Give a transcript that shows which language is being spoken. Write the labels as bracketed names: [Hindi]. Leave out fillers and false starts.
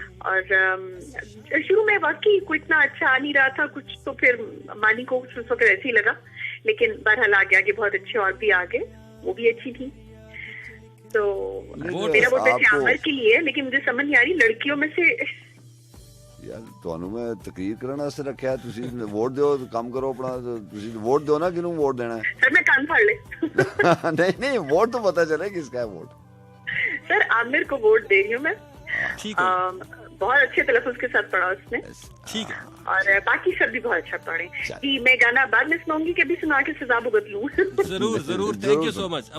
[Hindi] और शुरू में वाकई कोई इतना अच्छा आ नहीं रहा था कुछ, तो फिर मानी को उस वक्त ऐसे ही लगा, लेकिन बहरहाल आगे बहुत अच्छे और भी आगे, वो भी अच्छी थी। तो मेरा वोट वैसे आमिर के लिए, लेकिन मुझे समझ नहीं आ रही लड़कियों में से। [Punjabi] यार ਤੁਹਾਨੂੰ ਮੈਂ ਤਕਰੀਰ ਕਰਨ ਵਾਸਤੇ ਰੱਖਿਆ, ਤੁਸੀਂ ਵੋਟ ਦਿਓ, ਕੰਮ ਕਰੋ ਆਪਣਾ। ਤੁਸੀਂ ਵੋਟ ਦਿਓ ਨਾ, ਕਿਹਨੂੰ ਵੋਟ ਦੇਣਾ है? [Hindi] सर मैं कान फाड़ ले। नहीं वोट तो पता चले किसका है वोट। सर आमिर को वोट दे रही हूँ मैं। ठीक है। बहुत अच्छे तलफ़ुज़ के साथ पढ़ा उसने। ठीक है। और बाकी सब भी बहुत अच्छा पढ़े। कि मैं गाना बाद में सुनाऊंगी कि अभी सुना के सजा भुगत लूं। जरूर जरूर, थैंक यू सो मच।